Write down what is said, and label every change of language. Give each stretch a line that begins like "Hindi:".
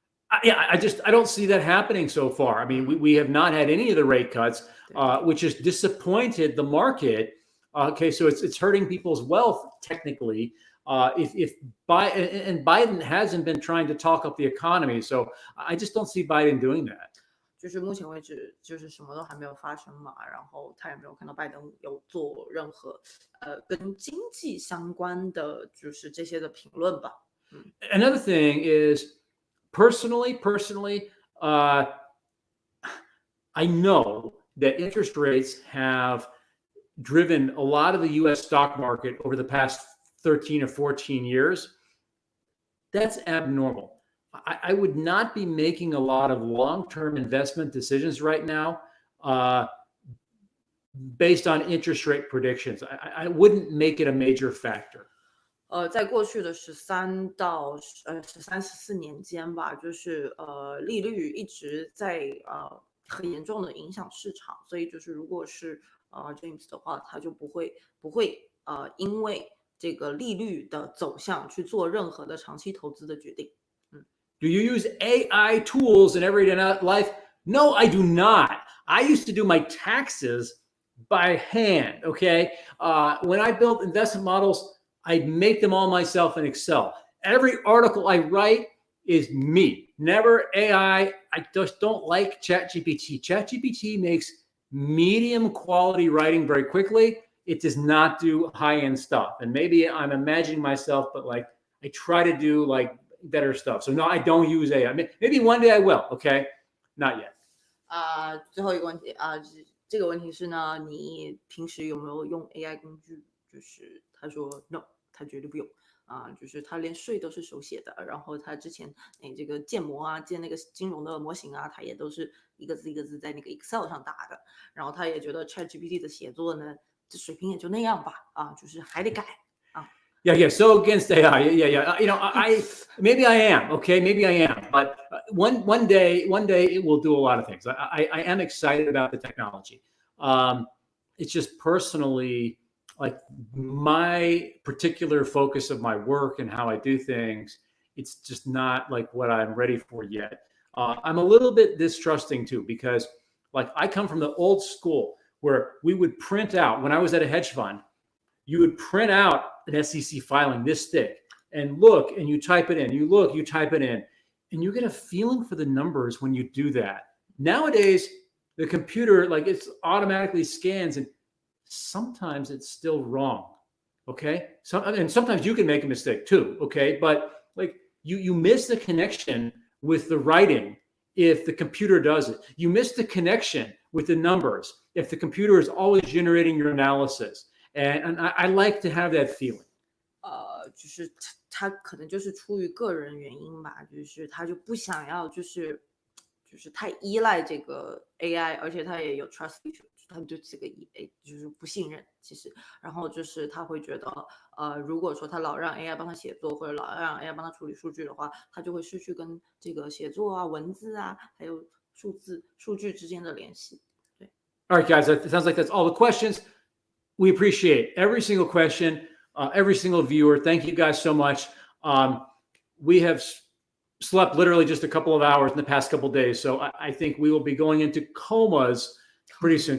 English: I don't see that happening so far. I mean, we have not had any of the rate cuts, which has disappointed the market. Okay, so it's hurting people's wealth technically. If Biden hasn't been trying to talk up the economy, so I just don't see Biden doing that.
Chinese: 就是目前为止，就是什么都还没有发生嘛，然后他也没有看到拜登有做任何跟经济相关的就是这些的评论吧。
English: Another thing is personally, I know that interest rates have driven a lot of the U.S. stock market over the past 13 or 14 years. That's abnormal. I would not be making a lot of long-term investment decisions right now based on interest rate predictions. I wouldn't make it a major factor.
Chinese: 在过去的13到14年间吧，就是利率一直在很严重的影响市场，所以就是如果是James 的话，他就不会因为这个利率的走向去做任何的长期投资的决定。
English: Do you use AI tools in everyday life? No, I do not. I used to do my taxes by hand, okay? When I built investment models, I make them all myself in Excel. Every article I write is me, never AI. I just don't like ChatGPT. ChatGPT makes medium quality writing very quickly. It does not do high-end stuff. And maybe I'm imagining myself, but I try to do better stuff. So no, I don't use AI. Maybe one day I will, okay? Not yet.
Chinese: 最后一个问题这个问题是呢，你平时有没有用 AI 工具？就是他说 no，他绝对不用就是他连税都是手写的，然后他之前这个建模啊，建那个金融的模型啊，他也都是一个字一个字在那个 Excel 上打的，然后他也觉得 ChatGPT 的写作呢，这水平也就那样吧，就是还得改
English: Yeah. So against AI, yeah. I maybe I am okay. Maybe I am, but one day it will do a lot of things. I am excited about the technology. It's just personally like my particular focus of my work and how I do things. It's just not like what I'm ready for yet. I'm a little bit distrusting too because like I come from the old school where we would print out when I was at a hedge fund. You would print out an SEC filing this thick and look, and you type it in. You look, you type it in, and you get a feeling for the numbers when you do that. Nowadays, the computer, like it's automatically scans, and sometimes it's still wrong. Okay. And sometimes you can make a mistake too. Okay. But like you miss the connection with the writing if the computer does it. You miss the connection with the numbers if the computer is always generating your analysis. And I like to have that feeling.
Chinese: 就是他可能就是出于个人原因吧，就是他就不想要就是太依赖这个 AI， 而且他也有
English: trust issue，
Chinese: 他对这个就是不信任其实，然后就是他会觉得如果说他老让 AI 帮他写作或者老让 AI 帮他处理数据的话，他就会失去跟这个写作啊、文字啊还有数据之间的联系。对。
English: All right, guys, it sounds like that's all the questions. We appreciate every single question, every single viewer. Thank you guys so much. We have slept literally just a couple of hours in the past couple of days. So I think we will be going into comas pretty soon.